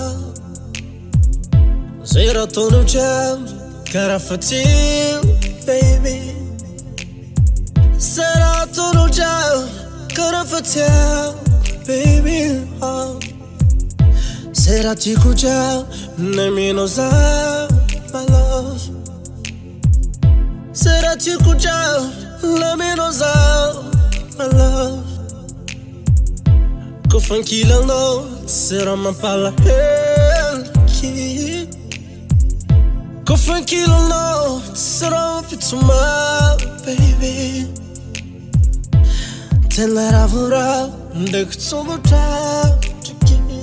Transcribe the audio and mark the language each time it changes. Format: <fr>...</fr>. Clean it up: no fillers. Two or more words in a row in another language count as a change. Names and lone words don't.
<mg>Zay raha ataonao jiaby karaha fatsilo baby. Zay raha ataonao jiaby karaha fatsilo baby. Zay raha tiako jiaby naminao zah</mg> <en>my love.</en> <mg>Zay raha tiako jiaby naminao zah</mg> <en>my love.</en> <mg>Kofa ankilanao tsy raha mampalahelo. Kofa ankilanao tsy raha mampitsomao baby. Tena ravoravo ndraiky tsombotratriky.</mg>